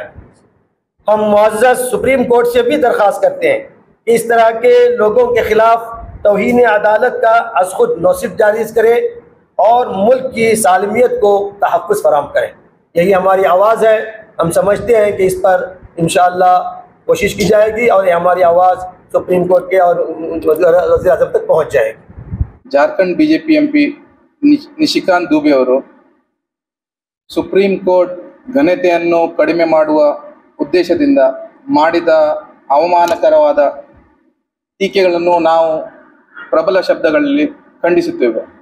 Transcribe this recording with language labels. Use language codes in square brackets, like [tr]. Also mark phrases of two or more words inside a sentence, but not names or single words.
[ur] ہم معزز سپریم کورٹ سے بھی درخواست کرتے ہیں کہ اس طرح کے لوگوں کے خلاف توہین عدالت کا از خود نوٹس جاری کریں اور ملک کی سالمیت کو تحفظ فراہم کریں. یہی ہماری آواز ہے. ہم سمجھتے ہیں کہ اس پر ان شاء اللہ کوشش کی جائے گی اور یہ ہماری آواز سپریم کورٹ کے اور وزیر اعظم تک پہنچ جائے گی. [kn] ಜಾರ್ಖಂಡ್ ಬಿಜೆಪಿ ಎಂಪಿ ನಿಶಿಕಾಂತ್ ದುಬೆ ಅವರು ಸುಪ್ರೀಂ ಕೋರ್ಟ್ ಘನತೆಯನ್ನು ಕಡಿಮೆ ಮಾಡುವ ಉದ್ದೇಶದಿಂದ ಮಾಡಿದ ಅವಮಾನಕರವಾದ ಟೀಕೆಗಳನ್ನು ನಾವು ಪ್ರಬಲ ಶಬ್ದಗಳಲ್ಲಿ ಖಂಡಿಸುತ್ತೇವೆ